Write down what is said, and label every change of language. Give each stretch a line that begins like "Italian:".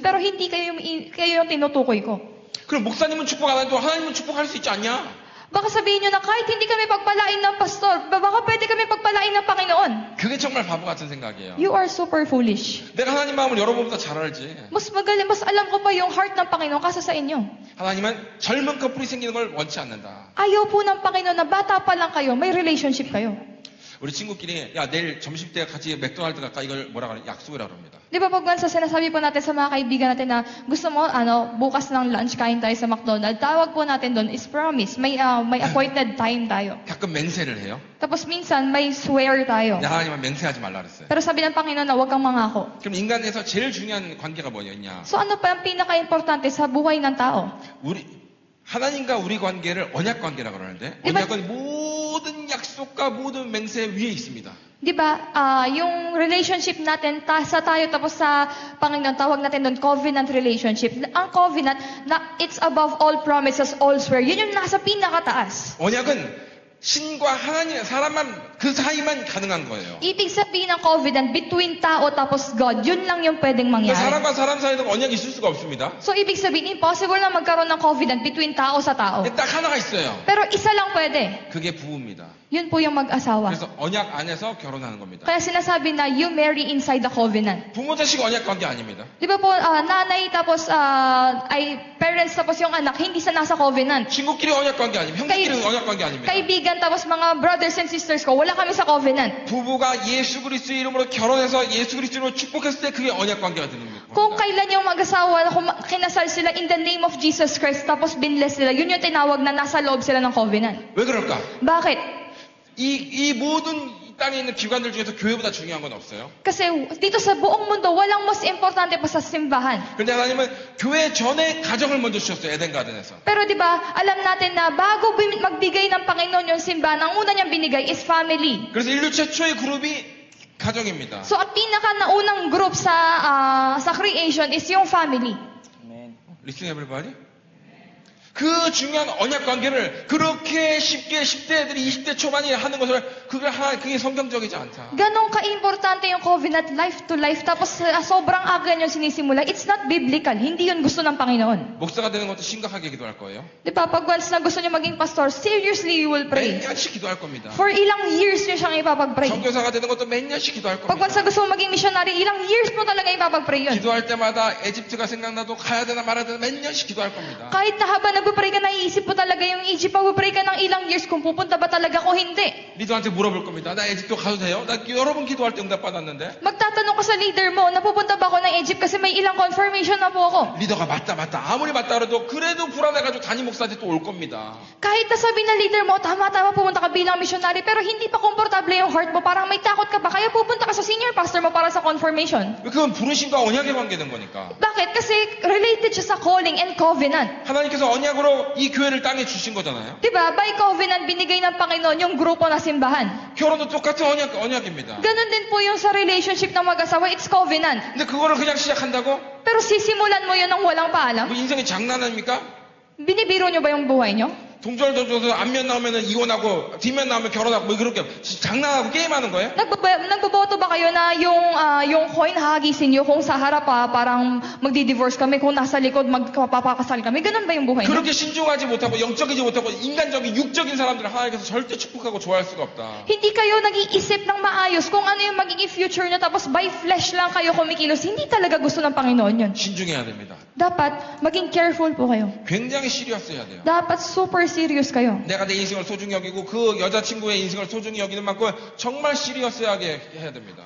Filipino: Pero hindi kayo yung tinutukoy ko.
Korean: 그럼 목사님은 축복 안 해도 하나님은 축복할 수 있지 않냐?
Filipino: Baka sabihin nyo na kahit hindi kami pagpalain ng pastor, baka pwede kami pagpalain ng Panginoon.
Korean: 그게 정말 바보 같은 생각이에요.
English: You are super foolish.
Korean: 내가 하나님 마음을 여러분보다 잘 알지.
Filipino: Mas magaling, mas alam ko pa yung heart ng Panginoon kasa sa inyo.
Korean: 하나님은 젊은 커플이 생기는 걸 원치 않는다.
Filipino: Ayaw po ng Panginoon na bata pa lang kayo, may relationship kayo.
Korean: 우리 친구끼리 야 내일 점심때 같이 맥도날드 갈까 이걸 뭐라 그래 약속이라 그럽니다.
Filipino: Di ba pag once sinasabi po natin sa mga kaibigan natin na gusto mo, bukas ng lunch kain tayo sa McDonald's, tawag po natin doon is promise. May appointed time tayo.
Korean: 가끔 맹세를 해요.
Filipino: Tapos minsan may swear tayo.
Korean: 야, 하나님은 맹세하지 말라 그랬어요.
Filipino: Pero sabi ng Panginoon na huwag kang mangako.
Korean: 그럼 인간에서 제일 중요한 관계가 뭐였냐?
Filipino: So ano pa ang pinaka-importante sa buhay ng tao?
Korean: 하나님과 우리 관계를 언약 관계라 그러는데
Filipino: Diba?
Korean: 언약은 모든 약속과 모든 맹세 위에 있습니다.
Filipino: Di ba, yung relationship natin sa tayo tapos sa Panginoon, tawag natin doon covenant relationship.
English: Ang covenant, it's above all promises, all swear.
Filipino: Yun yung nasa pinakataas.
Korean: 언약은 신과 하나님, 사람만 그 사이만 가능한 거예요.
Filipino: Ibig sabihin ng covenant, between tao tapos God, yun lang yung pwedeng mangyari.
Korean: 사람과 사람 사이에는 언약이 있을 수가 없습니다.
Filipino: So, ibig sabihin, impossible na magkaroon ng covenant between tao sa tao.
Korean: 딱 하나가 있어요.
Filipino: Pero isa lang pwede.
Korean: 그게 부부입니다.
Filipino: Yun po yung mag-asawa.
Korean: 그래서 언약 안에서 결혼하는 겁니다.
Filipino: Kaya sinasabi na
English: you marry inside the covenant.
Korean: 부모 자식 언약 관계 아닙니다.
Filipino: Di ba po, nanay tapos parents tapos yung anak, hindi sa nasa covenant.
Korean: 친구끼리 언약 관계 아닙니다. 형제끼리 언약 관계 아닙니다.
Filipino: Kaibigan tapos mga
English: brothers and sisters
Filipino: ko, wala kami sa covenant.
Korean: 부부가 예수 그리스도의 이름으로 결혼해서 예수 그리스도로 축복했을 때 그게 언약 관계가 되는 겁니다.
Filipino: Kung kailan yung mag-asawa, kinasal sila
English: in the name of Jesus Christ,
Filipino: tapos binless sila, yun yung tinawag na nasa loob sila ng covenant.
Korean: 왜 그럴까?
Filipino: Bakit?
Korean: 이 모든 이 땅에 있는 기관들 중에서 교회보다 중요한 건 없어요.
Filipino: Kasi dito sa buong mundo, walang mas importante pa sa simbahan.
Korean: 근데 하나님은 교회 전에 가정을 먼저 주셨어요. 에덴 가든에서.
Filipino: Pero di ba, alam natin na bago magbigay ng Panginoon yung simbahan, ang una niyang binigay is family.
Korean: 그래서 인류 최초의 그룹이 가정입니다.
Filipino: So at pinaka naunang group sa creation is yung family.
English: Amen. Listen everybody.
Korean: 그 중요한 언약 관계를 그렇게 쉽게 10대 애들이 20대 초반이 하는 것을 그게 성경적이지 않다.
Filipino: Ganon ka-importante yung covenant life to life. Tapos sobrang aga yung sinisimula.
English: It's not biblical.
Filipino: Hindi yun gusto ng Panginoon.
Korean: 목사가 되는 것도 심각하게 기도할 거예요.
Filipino: Di ba? Pag once na gusto niyo maging pastor,
English: seriously you will pray.
Korean: 몇 년씩 기도할 겁니다.
Filipino: For ilang years niyo siyang ipapag-pray.
Korean: 선교사가 되는 것도 몇 년씩 기도할
Filipino: Pag once
Korean: 겁니다.
Filipino: na gusto mo maging missionary, ilang years mo talaga ipapag-pray yun.
Korean: 기도할 때마다 에집트가 생각나도 가야 되나 말아야 되나 몇 년씩 기도할 겁니다.
Filipino: Kahit na habang nagpapray ka, naiisip mo talaga yung Egypt. Pag-pray ka ng ilang years kung pupunta ba talaga o hindi.
Korean: 리더한테 물어볼 겁니다. 나 에집트 가도 돼요? 나 여러 번 기도할 때 응답 받았는데.
Filipino: Magtatanong ka sa leader mo, napupunta ba ako ng Egypt kasi may ilang confirmation na po ako.
Korean: 리더가 맞다. 아무리 맞다 그래도 불안해가지고 담임 목사한테 또 올 겁니다.
Filipino: Kahit nasabi ng leader mo, tama, pupunta ka bilang missionary, pero hindi pa komportable yung heart mo, parang may takot ka pa, kaya pupunta ka sa senior pastor mo para sa confirmation.
Korean: 그건 부르심과 언약에 관계된 거니까.
Filipino: Bakit? Kasi related siya sa
English: calling and covenant.
Korean: 하나님께서 언약으로 이 교회를 땅에 주신 거잖아요.
Filipino: Diba? By covenant, binigay ng Panginoon yung grupo na simbahan.
Korean: 결혼도 똑같은 언약입니다.
Filipino: Ganon din po yung sa relationship ng mag-asawa,
English: it's covenant.
Korean: 근데 그거를 그냥 시작한다고?
Filipino: Pero sisimulan mo yun ng walang paalam?
Korean: 뭐 인생이 장난입니까?
Filipino: Binibiro nyo ba yung buhay nyo?
Korean: 동절동절서 앞면 나오면 이혼하고 뒷면 나오면 결혼하고 뭐 그렇게 장난하고 게임하는 거예요?
Filipino: Nagboboto ba kayo na yung coin hagisin nyo kung sa harap parang magdi-divorce kami, kung nasa likod magpapakasal kami? Ganun ba yung buhay nyo?
Korean: 그렇게 신중하지 못하고 영적이지 못하고 인간적인 육적인 사람들을 하나님께서 절대 축복하고 좋아할 수가 없다.
Filipino: Hindi kayo nag-iisip ng maayos kung ano yung magiging future nyo tapos by flesh lang kayo kumikilos. Hindi talaga gusto ng Panginoon yun.
Korean: 신중해야 됩니다.
Filipino: Dapat maging careful po kayo.
Korean: 굉장히 시리어스해야 돼요.
Filipino: Dapat super serious kayo.
Korean: 내가 내 인생을 소중히 여기고 그 여자친구의 인생을 소중히 여기는 만큼 정말 시리어스하게 해야 됩니다.